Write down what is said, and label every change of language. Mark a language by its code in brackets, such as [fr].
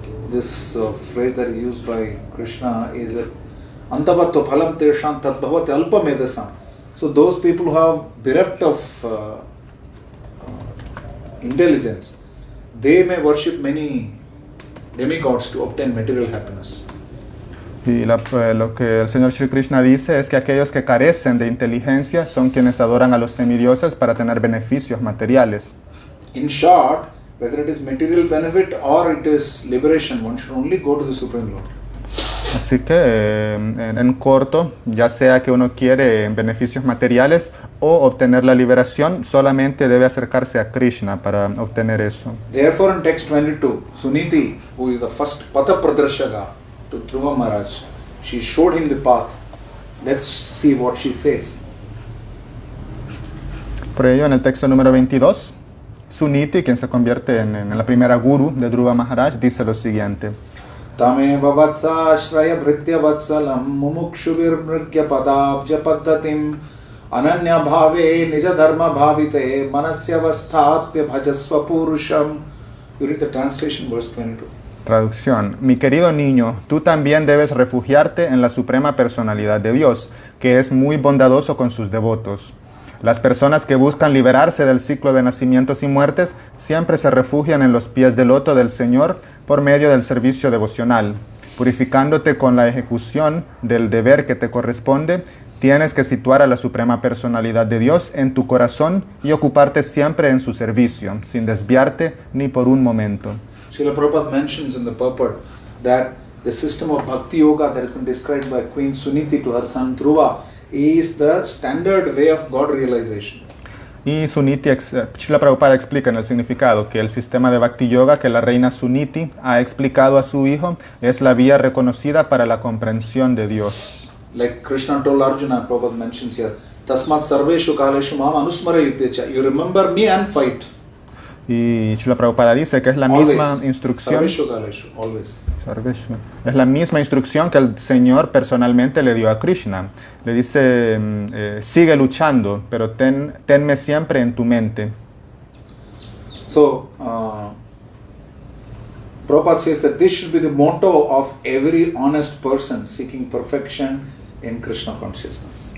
[en] This phrase that is used by Krishna is [sa] Antavatto phalam tesham tadbhavati alpamedasam. [en] So those people who have bereft of intelligence, they may worship many demigods to obtain material happiness. [es] Y lo que el Señor Shri Krishna dice es que aquellos que carecen de inteligencia son quienes adoran a los semidioses para tener beneficios materiales. [en] In short, whether it is material benefit or it is liberation, one should only go to the Supreme Lord. [es] Así que en corto, ya sea que uno quiere beneficios materiales o obtener la liberación, solamente debe acercarse a Krishna para obtener eso. [en] Therefore in text 22, Suniti, who is the first Patha Pradarshaka to Dhruva Maharaj, she showed him the path. Let's see what she says. [es] Por ello, en el texto número 22, Suniti, quien se convierte en la primera guru de Dhruva Maharaj, dice lo siguiente. [sa] Tameva vatsa shraya bhritya vatsalam mumukshuvir nrikya padabja paddatim ananya bhave nija dharma bhavite manasya avasthatya bhajasva purusham. [en] You read the translation, verse 22. [es] Traducción. Mi querido niño, tú también debes refugiarte en la suprema personalidad de Dios, que es muy bondadoso con sus devotos. Las personas que buscan liberarse del ciclo de nacimientos y muertes siempre se refugian en los pies del loto del Señor por medio del servicio devocional. Purificándote con la ejecución del deber que te corresponde, tienes que situar a la suprema personalidad de Dios en tu corazón y ocuparte siempre en su servicio, sin desviarte ni por un momento. [en] Srila Prabhupada mentions in the purport that the system of Bhakti Yoga that has been described by Queen Suniti to her son Dhruva is the standard way of God realization. [es] Y Srila Prabhupada explica en el significado que el sistema de Bhakti Yoga que la reina Suniti ha explicado a su hijo es la vía reconocida para la comprensión de Dios. [en] Like Krishna told Arjuna, Prabhupada mentions here, [sa] Tasmat sarveshu kaleshu mam anusmara yudhecha. [en] You remember me and fight. [es] Y Srila Prabhupada dice que es la misma instrucción. [sa] Sarveshu kaleshu, always. Sarveshu. [es] Es la misma instrucción que el Señor personalmente le dio a Krishna. Le dice, sigue luchando, pero tenme siempre en tu mente. [en] So, Prabhupada says that this should be the motto of every honest person seeking perfection in Krishna consciousness.